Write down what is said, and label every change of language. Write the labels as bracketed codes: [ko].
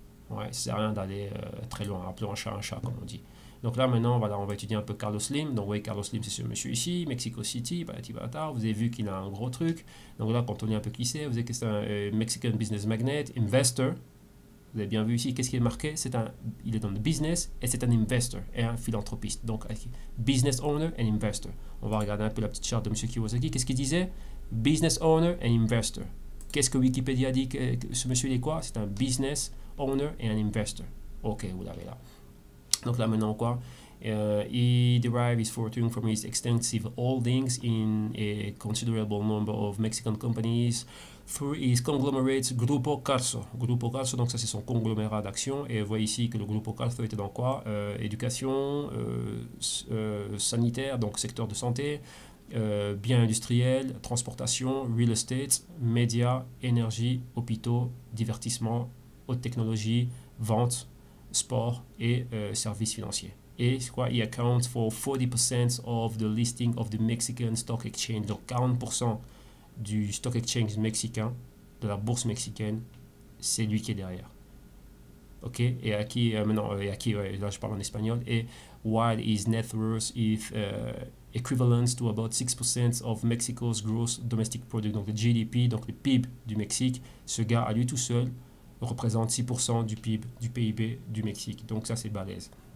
[fr] Ouais, ça sert à rien d'aller très loin. Appelons un chat, comme on dit. Donc là, maintenant, voilà, on va étudier un peu Carlos Slim. Donc, oui, Carlos Slim, c'est ce monsieur ici, Mexico City, vous avez vu qu'il a un gros truc. Donc là, quand on lit un peu qui c'est, vous avez que c'est un Mexican business magnate, investor. Vous avez bien vu ici, qu'est-ce qui est marqué? Il est dans le business et c'est un investor et un philanthropiste. Donc, business owner and investor. On va regarder un peu la petite charte de monsieur Kiyosaki. Qu'est-ce qu'il disait? Business owner and investor. Qu'est-ce que Wikipédia dit que ce monsieur il est quoi? C'est un business owner et un investor. Ok, vous l'avez là. Donc là maintenant quoi, [en] he derived his fortune from his extensive holdings in a considerable number of Mexican companies through his conglomerates Grupo Carso. [fr] Grupo Carso, donc ça c'est son conglomérat d'actions. Et vous voyez ici que le Grupo Carso était dans quoi? Éducation, sanitaire, donc secteur de santé, biens industriels, transportation, real estate, médias, énergie, hôpitaux, divertissement, haute technologie, vente, sport et services financiers. Et quoi, il [en] account for 40% of the listing of the Mexican Stock Exchange. [fr] Donc 40% du stock exchange mexicain, de la bourse mexicaine, c'est lui qui est derrière. Ok, et à qui maintenant, et à qui, là je parle en espagnol, et [en] while his net worth is equivalent to about 6% of Mexico's gross domestic product, [fr] donc le GDP, donc le PIB du Mexique, ce gars à lui tout seul représente 6% du PIB, du PIB du Mexique. Donc ça, c'est balèze.